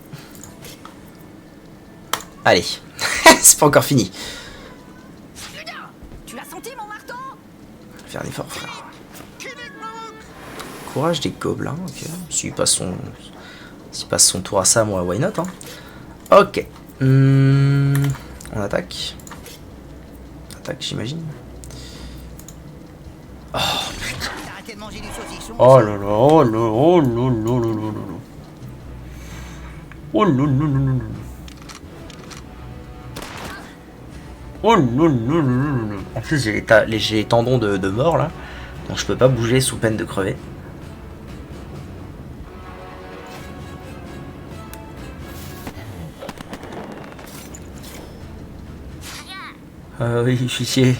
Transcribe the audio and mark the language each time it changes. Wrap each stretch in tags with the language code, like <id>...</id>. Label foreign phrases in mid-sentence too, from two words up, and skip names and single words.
<fr>Allez, c'est pas encore fini. Tu l'as senti mon marteau? Faire l'effort, frère. Courage des gobelins, ok. S'il passe son tour à ça, moi,</fr> <en>why not,</en> <fr>hein. Ok. On attaque. Attaque, j'imagine. Oh, putain. Oh là là, oh là, oh là là là là là. Oh là là là là là. Oh là là là là. En plus, j'ai les tendons de mort, là. Donc je peux pas bouger sous peine de crever. Oui, pitié.</fr>